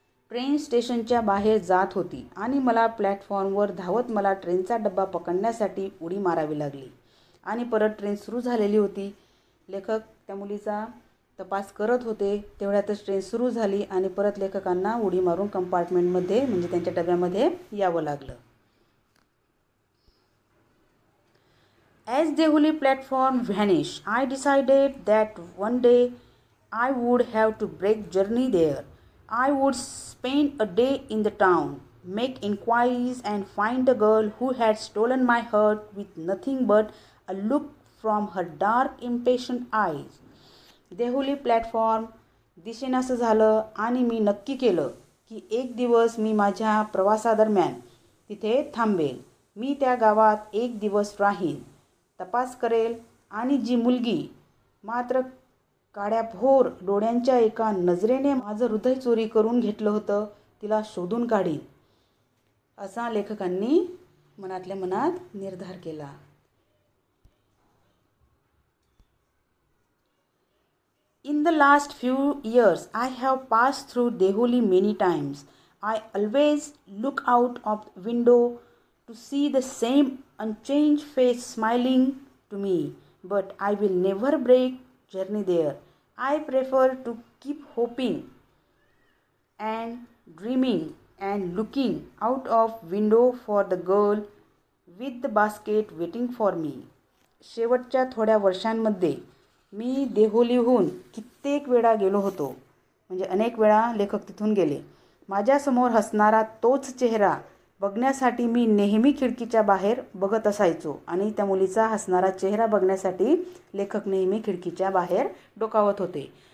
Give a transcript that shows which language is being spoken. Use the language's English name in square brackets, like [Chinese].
[Marathi] Train स्टेशनच्या बाहेर जात होती आणि मला प्लॅटफॉर्मवर धावत मला ट्रेनचा डब्बा पकडण्यासाठी उडी मारावी लागली आणि परत ट्रेन सुरू झालेली होती. लेखक त्या मुलीचा तपास करत होते. तेवढ्यातच ट्रेन सुरू झाली आणि परत लेखकांना उडी मारून कंपार्टमेंटमध्ये म्हणजे त्यांच्या डब्यामध्ये यावं लागलं. [English] As Dehuli platform vanished, I decided that one day I would have to break journey there. I would spend a day in the town, make inquiries and find the girl who had stolen my heart with nothing but a look from her dark impatient eyes. [Marathi] देहुली platform दिसेनासं झालं आणि मी नक्की केलं की एक दिवस मी माझ्या प्रवासादरम्यान तिथे थांबेल. मी त्या गावात एक दिवस राहीन, तपास करेल आणि जी मुलगी मात्र काड्याभोर डोळ्यांच्या एका नजरेने माझं हृदय चोरी करून घेतलं होतं तिला शोधून काढीन असा लेखकांनी मनातल्या मनात निर्धार केला. [English] In the last few years, I have passed through Dehuli many times. I always look out of the window to see the same unchanged face smiling to me, but I will never break journey there. I prefer to keep hoping and dreaming and looking out of window for the girl with the basket waiting for me. [Marathi] शेवटच्या थोड्या वर्षांमध्ये मी देहुलीहून कित्येक वेळा गेलो होतो, म्हणजे अनेक वेळा लेखक तिथून गेले. माझ्यासमोर हसणारा तोच चेहरा बघण्यासाठी मी नेहमी खिडकीच्या बाहेर बघत असायचो आणि त्या मुलीचा हसणारा चेहरा बघण्यासाठी लेखक नेहमी खिडकीच्या बाहेर डोकावत होते.